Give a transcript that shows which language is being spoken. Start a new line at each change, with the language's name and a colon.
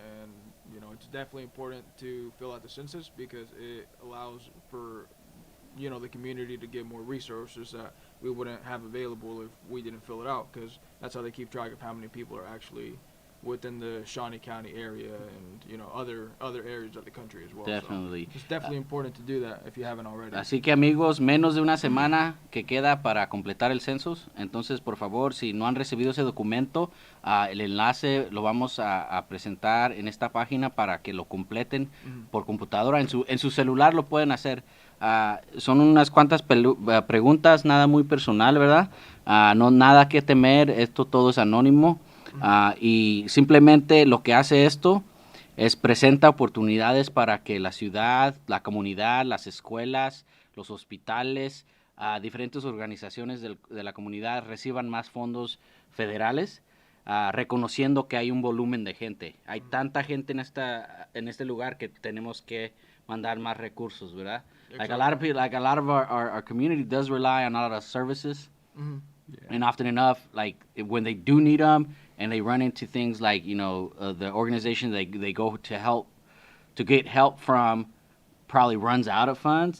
English: And it's definitely important to fill out the census because it allows for the community to get more resources that we wouldn't have available if we didn't fill it out. Because that's how they keep track of how many people are actually within the Shawnee County area and other areas of the country as well. Definitely. So it's definitely important to do that if you haven't already.
Spanish: Así que amigos, menos de una semana que queda para completar el census. Entonces, por favor, si no han recibido ese documento, el enlace lo vamos a presentar en esta página para que lo completen por computadora. En su celular lo pueden hacer. Son unas cuantas preguntas, nada muy personal, ¿verdad? No nada que temer, esto todo es anónimo. Y simplemente lo que hace esto es presenta oportunidades para que la ciudad, la comunidad, las escuelas, los hospitales, diferentes organizaciones de la comunidad reciban más fondos federales, reconociendo que hay un volumen de gente. Hay tanta gente en este lugar que tenemos que mandar más recursos, ¿verdad?
English: Like a lot of people, like a lot of our community does rely on a lot of services, and often enough, like when they do need them, and they run into things like the organization they go to get help from probably runs out of funds.